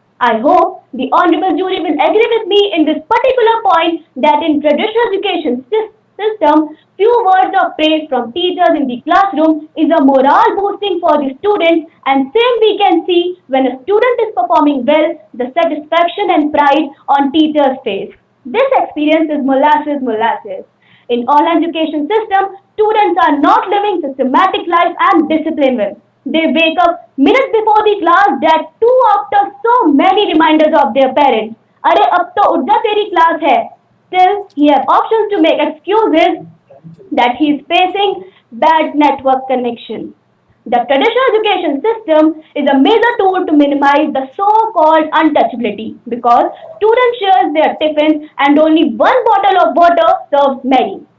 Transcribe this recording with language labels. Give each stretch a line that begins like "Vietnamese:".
English: I hope the honorable jury will agree with me in this particular point that in traditional education system, few words of praise from teachers in the classroom is a morale boosting for the students, and same we can see when a student is performing well, the satisfaction and pride on teacher's face. This experience is molasses. In online education system, students are not living systematic life and discipline well. They wake up minutes before the class, that too after so many reminders of their parents.
Hindi: अरे अब तो उठ जा, तेरी class है.
English: Still, he has options to make excuses that he is facing bad network connection. The traditional education system is a major tool to minimize the so-called untouchability because students share their tiffins and only one bottle of water serves many.